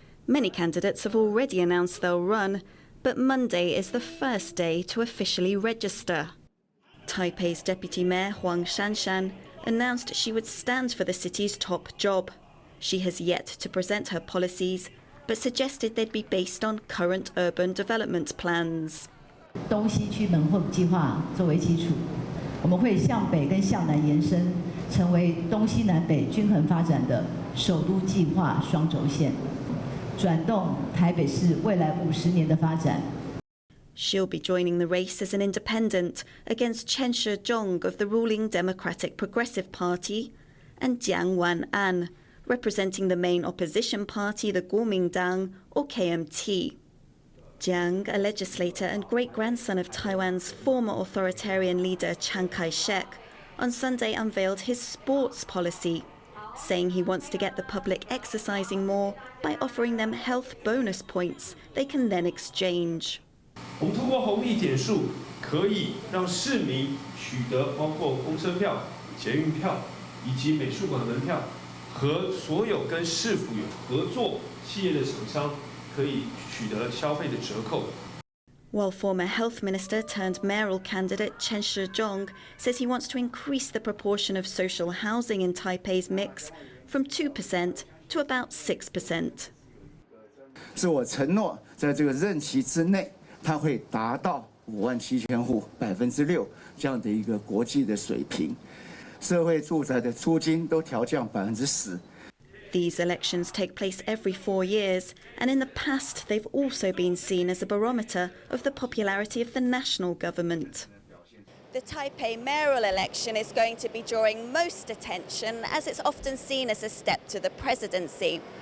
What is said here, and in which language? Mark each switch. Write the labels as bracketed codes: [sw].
[en] Many candidates have already announced they'll run, but Monday is the first day to officially register. Taipei's Deputy Mayor Huang Shanshan announced she would stand for the city's top job. She has yet to present her policies, but suggested they'd be based on current urban development plans. [zh] 东西区门户计划作为基础，我们会向北跟向南延伸，成为东西南北均衡发展的首都计划双轴线，转动台北市未来50年的发展。 [en] She'll be joining the race as an independent against Chen Shizhong of the ruling Democratic Progressive Party and Jiang Wan-an, representing the main opposition party, the Kuomintang, or KMT. Jiang, a legislator and great-grandson of Taiwan's former authoritarian leader Chiang Kai-shek, on Sunday unveiled his sports policy, saying he wants to get the public exercising more by offering them health bonus points they can then exchange. [zh] 我们通过红利点数可以让市民取得包括公车票、捷运票以及美术馆门票，和所有跟市府有合作企业的厂商可以取得消费的折扣。 [en] While former health minister turned mayoral candidate Chen Shizhong says he wants to increase the proportion of social housing in Taipei's mix from 2% to about 6%. [zh] 自我承诺，在这个任期之内，它会达到57000户6%这样的一个国际的水平，社会住宅的租金都调降10%。 [en] These elections take place every 4 years, and in the past they've also been seen as a barometer of the popularity of the national government. The Taipei mayoral election is going to be drawing most attention, as it's often seen as a step to the presidency.